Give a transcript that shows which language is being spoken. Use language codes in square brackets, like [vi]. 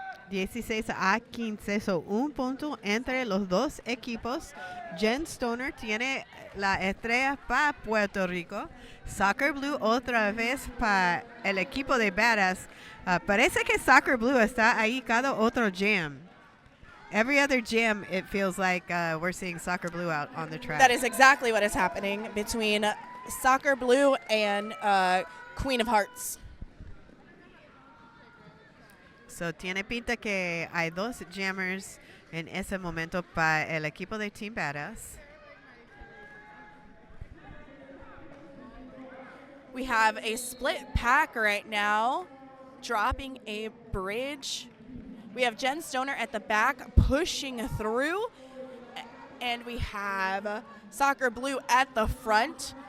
[es] 16-15, so un punto entre los dos equipos. Jen Stoner tiene la estrella para Puerto Rico. Soccer Blue otra vez para el equipo de Badass. Parece que Soccer Blue está ahí cada otro jam. [en] Every other jam, it feels like we're seeing Soccer Blue out on the track. That is exactly what is happening between Soccer Blue and Queen of Hearts. [es] So, tiene pinta que hay dos jammers en ese momento para el equipo de Team Badass. [en] We have a split pack right now, dropping a bridge. We have Jen Stoner at the back pushing through, and we have Soccer Blue at the front.